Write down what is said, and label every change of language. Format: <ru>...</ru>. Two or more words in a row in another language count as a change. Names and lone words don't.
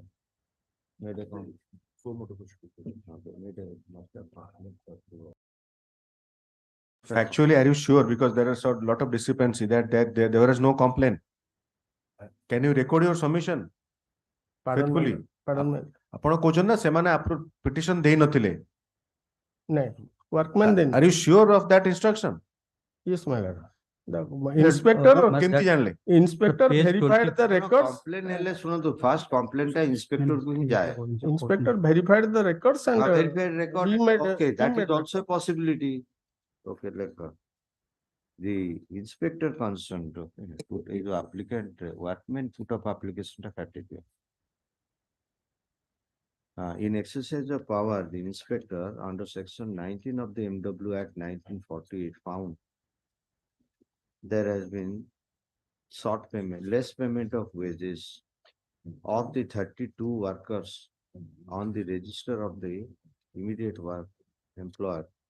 <en>Made a complaint. Factually, are you sure? Because there is a lot of discrepancy that there was no complaint. Can you record your submission? Pardon, my Faithfully. lord. Pardon, my lord.</en> <or>ଆପଣ କହୁଛନ୍ତି ନା ସେମାନେ ପିଟିସନ ଦେଇ ନଥିଲେ.</or> <en>No, workman then. Are you sure of that instruction? Yes, my lord. The inspector,</en> <or>କେମିତି ଜାଣିଲେ?</or> <en>inspector page verified the records.</en> <or>Complaint ହେଲେ ଶୁଣନ୍ତୁ</or> <en>first complaint</en> <or>ଟା inspector କୁ ହିଁ ଯାଏ.</or> <en>Inspector verified the records and Verified record. he made- Okay, he that made is also a possibility. Okay, like the inspector concerned, put the applicant, workman put up application to category. In exercise of power, the inspector under section 19 of the MW Act 1948 found there has been short payment, less payment of wages of the 32 workers on the register of the immediate work employer.</en>